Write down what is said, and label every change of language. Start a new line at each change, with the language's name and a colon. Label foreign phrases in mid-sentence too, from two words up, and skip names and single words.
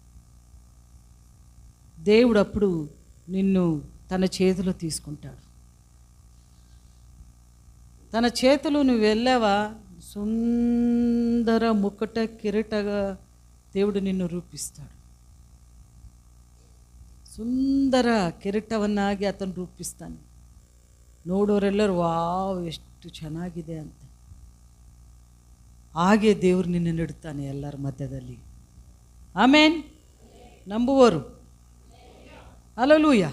Telugu: దేవుడు అప్పుడు నిన్ను తన చేతిలో తీసుకుంటాడు. తన చేతిలో నువ్వు వెళ్ళావా, సుందర ముకుట కిరీటగా దేవుడు నిన్ను రూపిస్తాడు.
Kannada: ಸುಂದರ ಕಿರೀಟವನ್ನಾಗಿ ಆತನು ರೂಪಿಸ್ತಾನೆ. ನೋಡೋರೆಲ್ಲರೂ ವಾವ್ ಎಷ್ಟು ಚೆನ್ನಾಗಿದೆ ಅಂತ. ಹಾಗೆ ದೇವರು ನಿನ್ನ ನೆಡುತ್ತಾನೆ ಎಲ್ಲರ ಮಧ್ಯದಲ್ಲಿ. ಆಮೇನ್. ನಂಬುವರು ಹಲ್ಲೆಲೂಯಾ.